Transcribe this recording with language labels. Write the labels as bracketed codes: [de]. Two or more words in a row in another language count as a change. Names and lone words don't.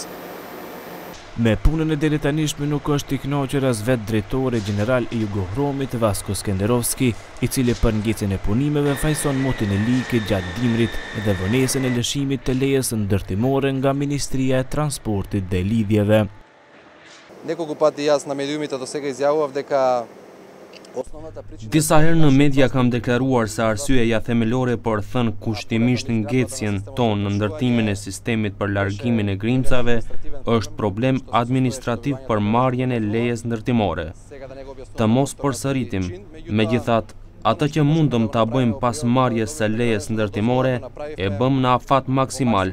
[sq] Me punën e deri tanishme nuk është i kënaqur as vetë drejtori gjeneral i Jugohromit Vasko Skenderovski, i cili për ngecjen e punimeve fajson motin e likit gjatë dimrit dhe vonesën e lëshimit të lejes ndërtimore nga Ministria e Transportit dhe Lidhjeve. [mk] Неколку пати јас на медиумите до сега изјавував дека [sq] disa herë në media kam deklaruar se arsyeja themelore për thënë kushtimisht ngecjen tonë në ndërtimin e sistemit për largimin e grimcave është problem administrativ për marrjen e lejes ndërtimore. Të mos përsëritim, megjithatë, atë që mundëm ta bëjmë pas marrjes së lejes ndërtimore e bëm në afat maksimal.